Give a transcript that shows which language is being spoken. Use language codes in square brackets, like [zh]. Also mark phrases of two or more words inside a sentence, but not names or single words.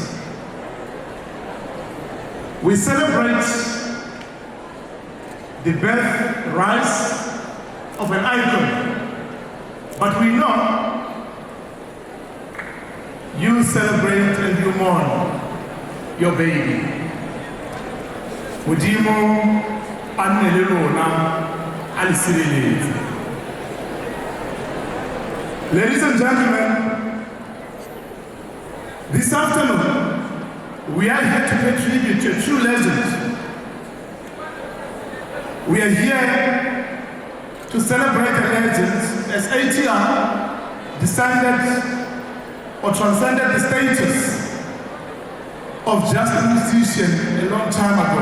[en] We celebrate the birth, rise of an icon, but we know you celebrate and you mourn your baby. [tn] Modimo annele lona alisireletse. [en] Ladies and gentlemen, this afternoon we are here to pay tribute to a true legend. We are here to celebrate a legend as A.T.I descended or transcended the status of just a musician a long time ago.